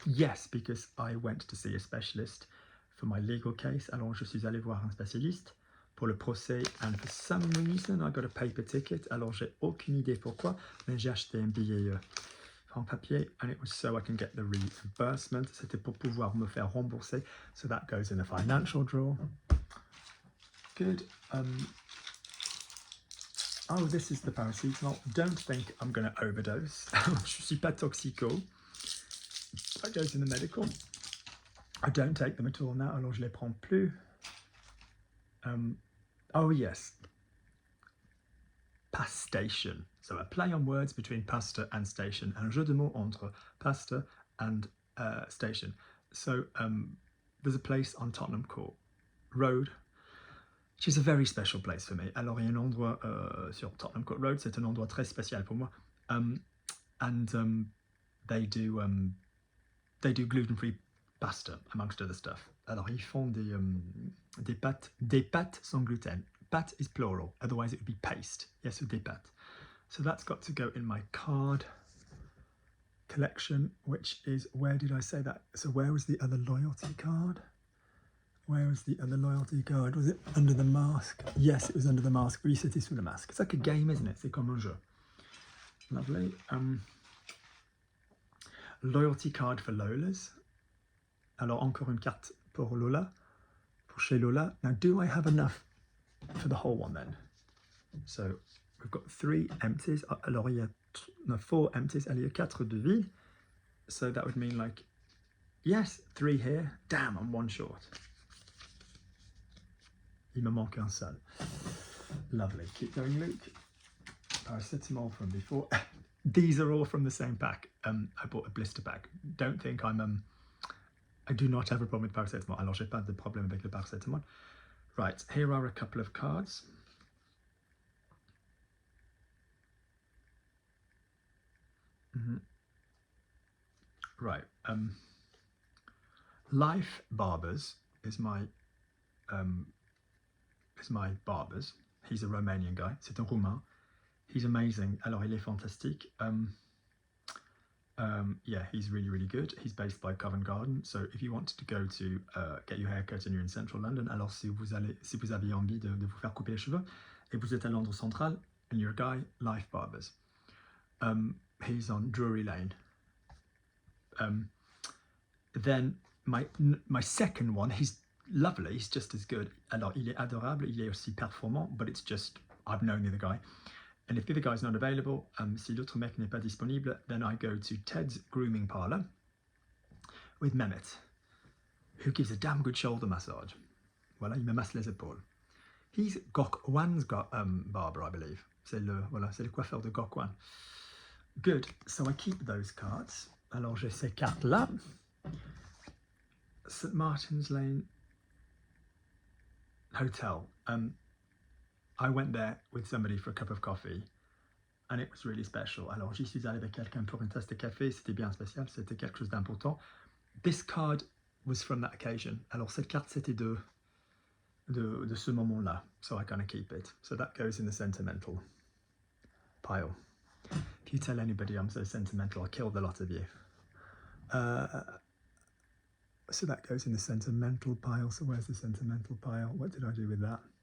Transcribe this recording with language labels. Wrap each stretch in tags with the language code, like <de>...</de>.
<en>Yes, because I went to see a specialist for my legal case.</en> <fr>Alors je suis allé voir un spécialiste pour le procès.</fr> <en>And for some reason, I got a paper ticket.</en> <fr>Alors j'ai aucune idée pourquoi, mais j'ai acheté un billet en papier.</fr> <en>And it was so I can get the reimbursement.</en> <fr>C'était pour pouvoir me faire rembourser.</fr> <en>So that goes in the financial drawer. Good. Oh, this is the paracetamol. Don't think I'm going to overdose.</en> <fr>Je suis pas toxico.</fr> <en>That goes in the medical. I don't take them at all now,</en> <fr>alors je les prends plus.</fr> <en>Oh yes. Pastation. So a play on words between pasta and station.</en> <fr>Un jeu de mots entre</fr> <en>pasta and station. So there's a place on Tottenham Court Road, which is a very special place for me.</en> <fr>Alors, il y a un endroit sur Tottenham Court Road, c'est un endroit très spécial pour moi.</fr> <en>They do gluten-free pasta, amongst other stuff.</en> <fr>Alors, ils font des pâtes sans gluten.</fr> <en>Pâte is plural, otherwise it would be paste. Yes,</en> <fr>des pâtes.</fr> <en>So that's got to go in my card collection, which is, where did I say that? So where was the other loyalty card? Where was the other loyalty card? Was it under the mask? Yes, it was under the mask.</en> <fr>Oui, c'était sous le masque.</fr> <en>It's like a game, isn't it?</en> <fr>C'est comme un jeu.</fr> <en>Lovely. Loyalty card for Lola's.</en> <fr>Alors, encore une carte pour Lola, pour chez Lola.</fr> <en>Now, do I have enough for the whole one then? So, we've got 3 empties.</en> <fr>Alors, il y a 4 empties. Il y a 4 de vide.</fr> <en>So, that would mean like, yes, 3 here. Damn, I'm 1 short.</en> <fr>Il me manque un seul.</fr> <en>Lovely. Keep going, Luke. Paracetamol from before. These are all from the same pack. I bought a blister pack. Don't think I do not have a problem with paracetamol.</en> <fr>Alors, j'ai pas de problème avec le paracetamol.</fr> <en>Right, here are a couple of cards. Right. Life Barbers is my barbers. He's a Romanian guy.</en> <fr>C'est un Roumain.</fr> <en>He's amazing.</en> <fr>Alors, il est fantastique.</fr> <en>Yeah, he's really, really good. He's based by Covent Garden. So if you wanted to go to get your hair cut and you're in central London,</en> <fr>alors si vous avez envie de vous faire couper les cheveux et vous êtes à Londres Central</fr> <en>and you're a guy, Life Barbers. He's on Drury Lane. Then my second one, he's lovely, he's just as good.</en> <fr>Alors, il est adorable, il est aussi performant,</fr> <en>but it's just, I've known the other guy. And if the other guy's not available,</en> <fr>si l'autre mec n'est pas disponible,</fr> <en>then I go to Ted's Grooming Parlour with Mehmet, who gives a damn good shoulder massage.</en> <fr>Voilà, il me masse les épaules.</fr> <en>He's Gok Wan's barber, I believe.</en> <fr>C'est le coiffeur de Gok Wan.</fr> <en>Good, so I keep those cards.</en> <fr>Alors, j'ai ces cartes-là.</fr> <en>St Martin's Lane Hotel. I went there with somebody for a cup of coffee and it was really special.</en> <fr>Alors, j'y suis allé avec quelqu'un pour une tasse de café. C'était bien spécial, c'était quelque chose d'important.</fr> <en>This card was from that occasion.</en> <fr>Alors, cette carte, c'était de ce moment-là.</fr> <en>So I kind of keep it. So that goes in the sentimental pile. If you tell anybody I'm so sentimental, I'll kill the lot of you. So that goes in the sentimental pile. So where's the sentimental pile? What did I do with that?</en>